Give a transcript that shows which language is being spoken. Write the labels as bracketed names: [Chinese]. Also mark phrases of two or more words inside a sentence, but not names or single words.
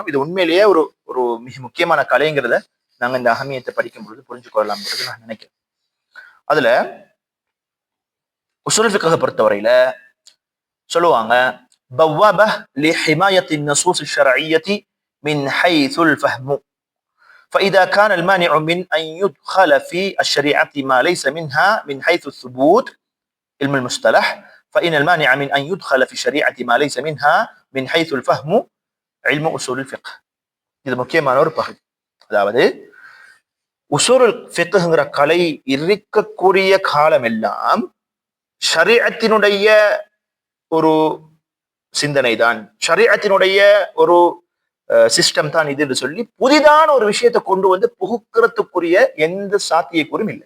[Tamil] இது உண்மையிலேயே ஒரு ஒரு மிக முக்கியமான கலைங்கிறத நாங்க இந்த அஹமியத்தை படிக்கும் பொழுது புரிஞ்சு கொள்ளலாம்ன்றது நான் நினைக்கிறேன். அதுல உசூல் ஃபிக்ஹை பொறுத்தவரையில சொல்லுவாங்க, [Arabic] بواب لحماية النصوص الشرعية من حيث الفهم فإذا كان المانع من أن يدخل في الشريعة ما ليس منها من حيث الثبوت علم المصطلح فإن المانع من أن يدخل في الشريعة ما ليس منها من حيث الفهم علم أصول الفقه. [Tamil] இது முக்கியமான ஒரு பகுதி. அதாவது உசூலுல் ஃபிக்ஹ்ங்கிற கலை இருக்கக்கூடிய காலம் எல்லாம் ஷரீஅத்தினுடைய ஒரு சிந்தனை தான், ஷரீஅத்தினுடைய ஒரு சிஸ்டம் தான் இது என்று சொல்லி புதிதான ஒரு விஷயத்தை கொண்டு வந்து புகுக்கிறதுக்குரிய எந்த சாத்தியக்கூறும் இல்லை.